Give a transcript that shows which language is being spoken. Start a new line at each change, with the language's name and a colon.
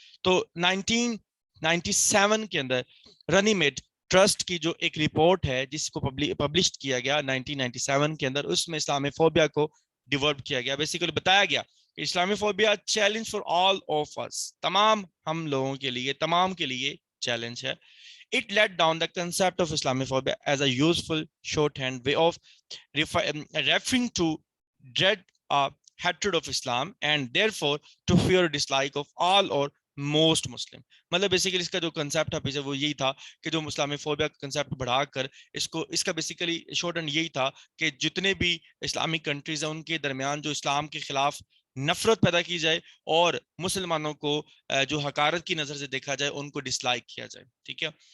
Urdu: تو 1997 کے اندر رنی meat trust کی جو ایک رپورٹ ہے جس کو پبلش کیا گیا 1997 کے اندر, اس میں اسلامی فوبیا کو ڈیولپ کیا گیا. بیسیکلی بتایا گیا اسلامی phobia challenge for all of اس, تمام ہم لوگوں کے لیے, تمام کے لیے چیلنج ہے.
English: It laid down the concept of Islamophobia as a useful shorthand way of referring to dread or hatred of Islam and therefore to fear or dislike of all or most Muslim.
Urdu: مطلب basically اس کا جو concept ہے وہ یہی تھا کہ جو اسلامی فوبیا کا کنسیپٹ بڑھا کر اس کا بیسیکلی شارٹ اینڈ یہی تھا کہ جتنے بھی اسلامک کنٹریز ہیں ان کے درمیان جو اسلام کے خلاف نفرت پیدا کی جائے اور مسلمانوں کو جو حقارت کی نظر سے دیکھا جائے, ان کو ڈس لائک کیا جائے. ٹھیک ہے.